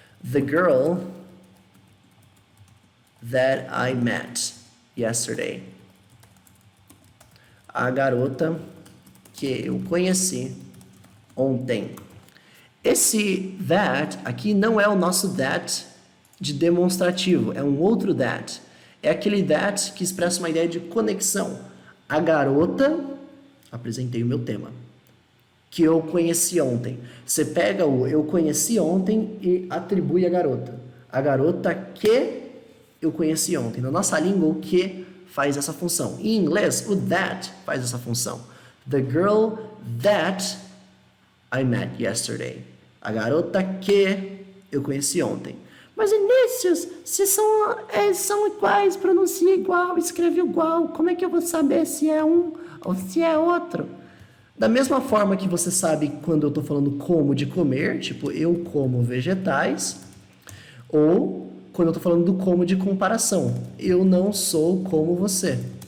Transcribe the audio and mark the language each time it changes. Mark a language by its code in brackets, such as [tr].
[en] The girl that I met yesterday. [pt] A garota que eu conheci ontem. Esse that aqui não é o nosso that de demonstrativo, é um outro that. É aquele that que expressa uma ideia de conexão. A garota, apresentei o meu tema, que eu conheci ontem. Você pega o eu conheci ontem e atribui a garota. A garota que eu conheci ontem. Na nossa língua, o que faz essa função. Em inglês, o that faz essa função. [en] The girl that I met yesterday. [pt] A garota que eu conheci ontem. Mas, Vinícius, se são iguais, pronuncia igual, escreve igual, como é que eu vou saber se é um ou se é outro? Da mesma forma que você sabe quando eu estou falando como de comer, tipo, eu como vegetais, ou quando eu estou falando do como de comparação, eu não sou como você.